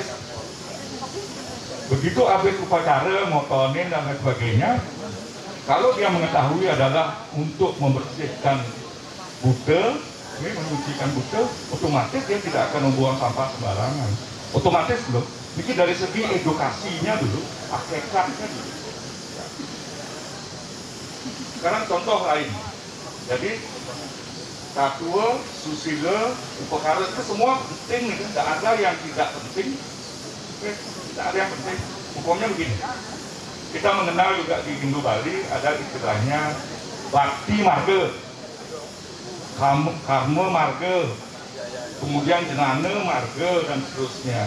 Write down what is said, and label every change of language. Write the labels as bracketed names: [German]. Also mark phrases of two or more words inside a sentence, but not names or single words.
[Indonesian] Begitu habis upacara, motonin dan lain sebagainya, kalau dia mengetahui adalah untuk membersihkan Buddha, menyucikan Buddha, otomatis dia tidak akan membuang sampah sembarangan. Otomatis loh. Ini dari segi edukasinya dulu, hakikatnya dulu. Sekarang contoh lain. Jadi tatua, susila, upakara itu semua penting, tidak ada yang tidak penting. Tidak ada yang penting. Hukumnya begini. Kita mengenal juga di Hindu Bali ada istilahnya bakti marga, karma marga, kemudian jenana marga dan seterusnya.